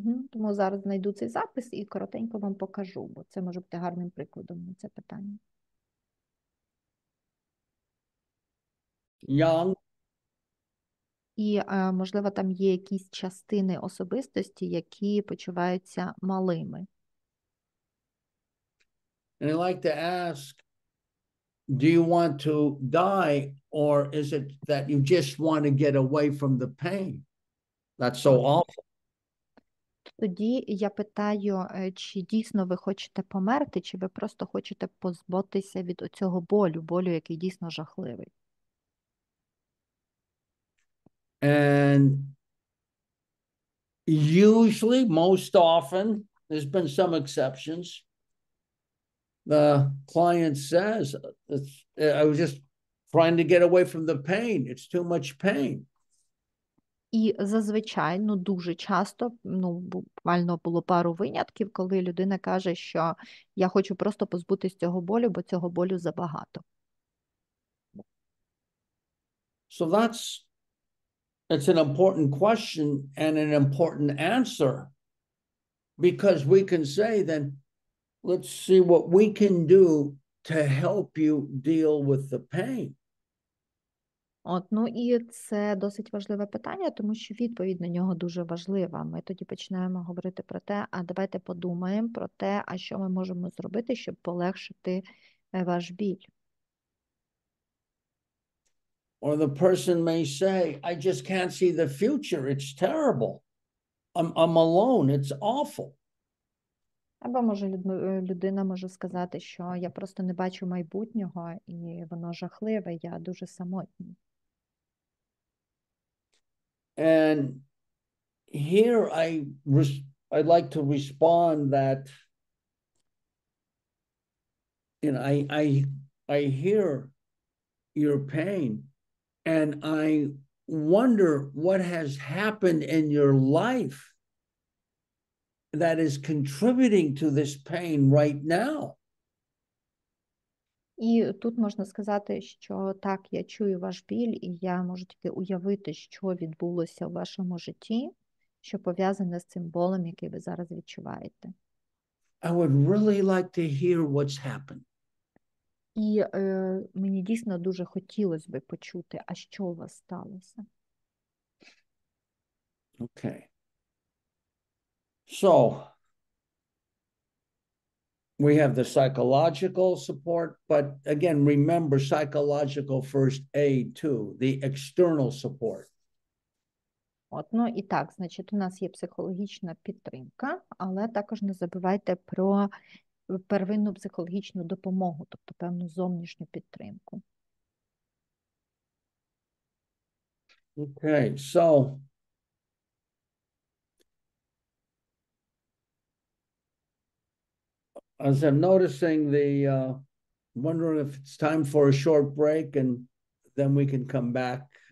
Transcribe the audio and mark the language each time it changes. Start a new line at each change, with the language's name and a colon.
Ukrainian: Тому зараз знайду цей запис і коротенько вам покажу, бо це може бути гарним прикладом на це питання.
English: Young.
Ukrainian: І, можливо, там є якісь частини особистості, які почуваються малими.
English: And I like to ask, do you want to die, or is it that you just want to get away from the pain? That's so awful.
Ukrainian: Тоді я питаю, чи дійсно ви хочете померти, чи ви просто хочете позбутися від оцього болю, який дійсно жахливий.
English: And usually, most often, there's been some exceptions. The client says, I was just trying to get away from the pain. It's too much pain.
Ukrainian: І зазвичай, дуже часто, буквально було пару винятків, коли людина каже, що я хочу просто позбутися цього болю, бо цього болю забагато.
English: So it's an important question and an important answer, because we can say then, let's see what we can do to help you deal with the pain.
Ukrainian: Ну і це досить важливе питання, тому що відповідь на нього дуже важлива. Ми тоді починаємо говорити про те, а давайте подумаємо про те, а що ми можемо зробити, щоб полегшити ваш біль.
English: Or the person may say, I just can't see the future. It's terrible. I'm alone. It's awful.
Ukrainian: Або може людина може сказати, що я просто не бачу майбутнього, і воно жахливе, я дуже самотній.
English: And here I'd like to respond that, you know, I hear your pain and I wonder what has happened in your life that is contributing to this pain right now.
Ukrainian: І тут можна сказати, що так, я чую ваш біль, і я можу тільки уявити, що відбулося в вашому житті, що пов'язане з цим болем, який ви зараз відчуваєте.
English: I would really like to hear what's happened.
Ukrainian: І мені дійсно дуже хотілося би почути, а що у вас сталося.
English: Okay. So we have the psychological support, but again, remember psychological first aid too, the external support.
Ukrainian: Ну і так, значить, у нас є психологічна підтримка, але також не забувайте про первинну психологічну допомогу, тобто певну зовнішню підтримку.
English: Okay, so as I'm noticing wondering if it's time for a short break and then we can come back.